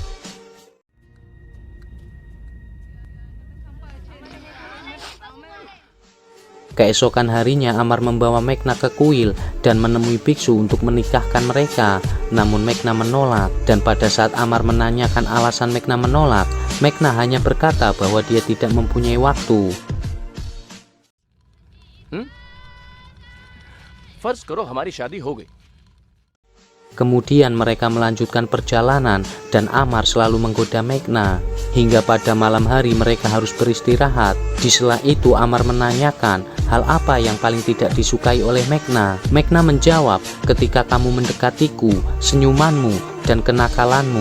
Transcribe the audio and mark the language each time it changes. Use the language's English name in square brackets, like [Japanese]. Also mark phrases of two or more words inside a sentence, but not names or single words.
[Indonesian] Keesokan harinya Amar membawa Meghna ke kuil dan menemui biksu untuk menikahkan mereka. Namun Meghna menolak, dan pada saat Amar menanyakan alasan Meghna menolak, Meghna hanya berkata bahwa dia tidak mempunyai waktu. [Hindi] फर्ज करो हमारी शादी हो गई. [Indonesian] Kemudian mereka melanjutkan perjalanan dan Amar selalu menggoda Meghna. Hingga pada malam hari mereka harus beristirahat. Di sela itu Amar menanyakan hal apa yang paling tidak disukai oleh Mekna? Mekna menjawab, ketika kamu mendekatiku, senyumanmu, dan kenakalanmu.